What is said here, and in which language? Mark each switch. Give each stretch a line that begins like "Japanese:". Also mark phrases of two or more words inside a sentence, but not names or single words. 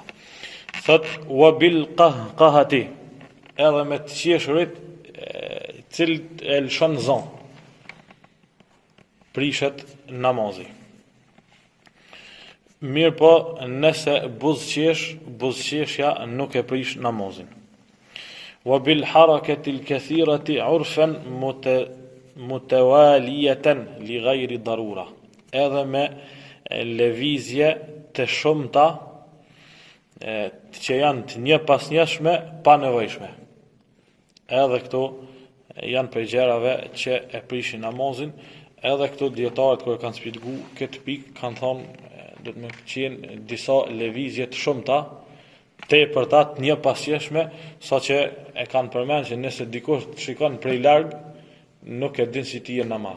Albanian: Thot
Arabic: وبالقهقهة,
Albanian: edhe me të qeshurit cilët e lëshon zon prishet namazi. Mirë po nëse buzëqeshja nuk e prish namazin.
Arabic: وبالحركة الكثيرة عرفا متوالية لغير ضرورة.
Albanian: Edhe me lëvizje të shumta që janë të një pas njëshme pa nevojshme. Edhe këto janë prej gjërave që e prishin namazin, edhe këto dietarët kur kanë shpjeguar këtë pikë kanë thonë do të më qenë disa lëvizje të shumta tepërta të një pasjeshme, saqë e kanë përmendur që nëse dikush të shikon prej larg nuk e din si ti je namaz.